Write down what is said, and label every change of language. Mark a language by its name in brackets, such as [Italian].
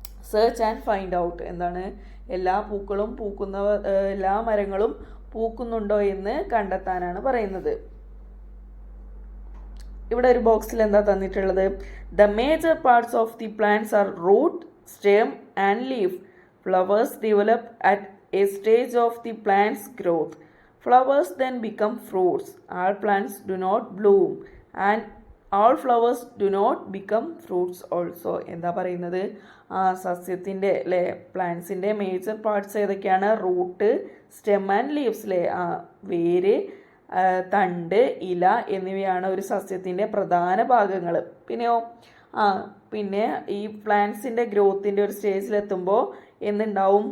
[English] Search and find out. [Malayalam] എന്താണ്? എല്ലാ പൂക്കളും എല്ലാ മരങ്ങളും പൂക്കുന്നുണ്ടോ എന്ന് കണ്ടെത്താനാണ് പറയുന്നത്. ഇവിടെ ഒരു ബോക്സിൽ എന്താ തന്നിട്ടുള്ളത്? [English] The major parts of the plants are root, stem and leaf. Flowers develop at a stage of the plant's growth. Flowers then become fruits. All plants do not bloom and all flowers do not become fruits also. [Malayalam] എന്താ പറയുന്നത്? സസ്യത്തിൻ്റെ അല്ലേ, പ്ലാന്റ്സിൻ്റെ major parts ഏതൊക്കെയാണ്? Root, stem and leaves അല്ലേ. വേര്, തണ്ട്, ഇല എന്നിവയാണ് ഒരു സസ്യത്തിൻ്റെ പ്രധാന ഭാഗങ്ങൾ. പിന്നെയോ പിന്നെ ഈ പ്ലാന്റ്സിൻ്റെ ഗ്രോത്തിൻ്റെ ഒരു സ്റ്റേജിലെത്തുമ്പോൾ എന്തുണ്ടാവും?